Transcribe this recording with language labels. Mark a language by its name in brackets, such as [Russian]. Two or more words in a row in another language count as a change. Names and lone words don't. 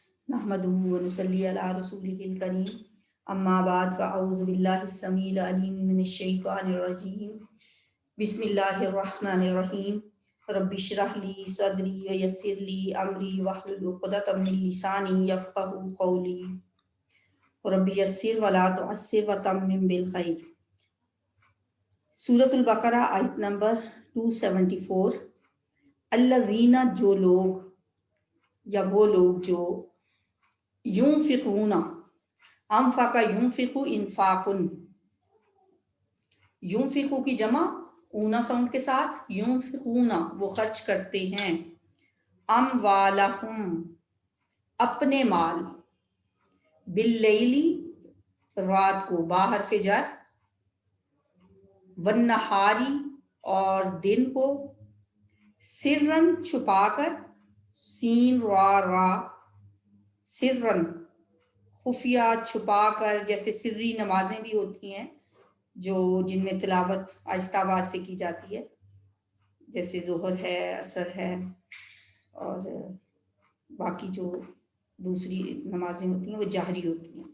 [Arabic] نحمده ونصلي على رسوله الكريم أما بعد فأعوذ بالله السميع العليم من الشيطان الرجيم بسم الله الرحمن الرحيم رب اشرح لي صدري ويسر لي أمري واحلل عقدة من لساني يفقهوا قولي رب يسر ولا تعسر وتمم بالخير. [Hindi] सूरतुल बकरा आयत नंबर 274। अल्लज़ीना, जो लोग या वो लोग जो यूंफिकूना, [Arabic] أنفق ينفق إنفاق, [Hindi] यूंफिकू की जमा ऊना साउंड के साथ, यूंफिकूना वो खर्च करते हैं, अमवालहुम अपने माल, बिल्लैली रात को, बाहर फिजर, वन्नहारी और दिन को, सिर्रन छुपाकर, सीन रा सिर्रन खुफिया छुपाकर, जैसे सिर्री नमाजें भी होती हैं जो जिनमें तिलावत आहिस्ता आवाज से की जाती है, जैसे ज़ोहर है, असर है और बाकी जो दूसरी नमाजें होती हैं वो जाहरी होती हैं।